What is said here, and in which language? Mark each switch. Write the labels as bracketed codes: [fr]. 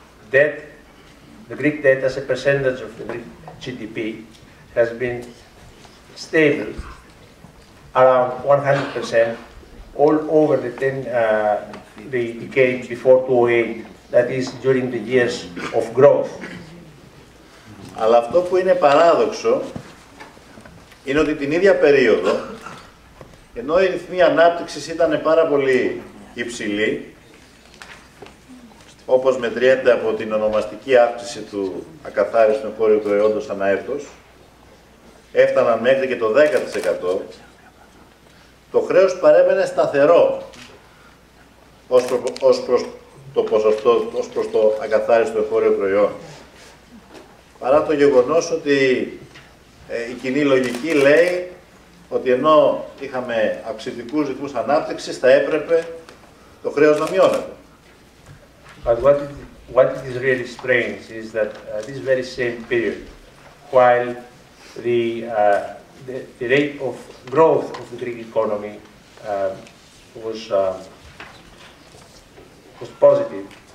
[en] Debt, the Greek debt as a percentage of the Greek GDP has been stable around 100% all over the decades before 2008, that is during the years of growth. [el] Αλλά αυτό που είναι παράδοξο είναι ότι την ίδια περίοδο, ενώ οι ρυθμοί ανάπτυξης ήταν πάρα πολύ υψηλοί, όπως μετριέται από την ονομαστική αύξηση του ακαθάριστου εγχώριου προϊόντος ανά έτος, έφταναν μέχρι και το 10%, το χρέος παρέμενε σταθερό ως προς το ποσοστό, ως προς το ακαθάριστο εγχώριο προϊόν. Παρά το γεγονός ότι η κοινή λογική λέει ότι ενώ είχαμε αυξητικούς ρυθμούς ανάπτυξης, θα έπρεπε το χρέος να μειώνεται. [en] But what it is really strange is that this very same period, while the rate of growth of the Greek economy was positive,